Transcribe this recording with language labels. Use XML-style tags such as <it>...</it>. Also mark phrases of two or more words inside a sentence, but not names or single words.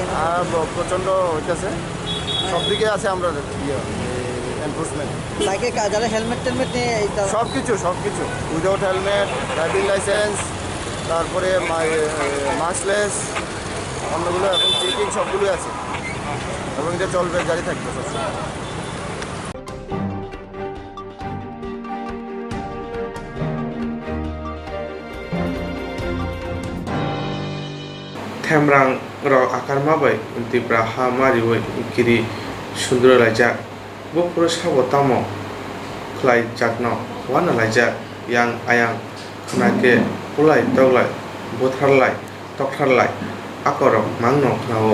<bn>আর প্রচণ্ড হইতেছে, সব দিকে আছে আমরা এনফোর্সমেন্ট। বাইকে যারা হেলমেট টেলমেট নিয়ে সব কিছু</bn> <en>without helmet, driving license,</en> <bn>তারপরে মাস্কলেস, অন্যগুলো এখন চেকিং সবগুলোই আছে এবং এটা চলবে, জারি থাকবে সবসময়।</bn> <trp>Temrang ro akar mabai tipra ha mari woi kiri sundro laja bo puro sabo tamo khlai jakno wana laja yang ayang khnake pulai toglai botharlai tokharlai akorok mangno khnao</trp>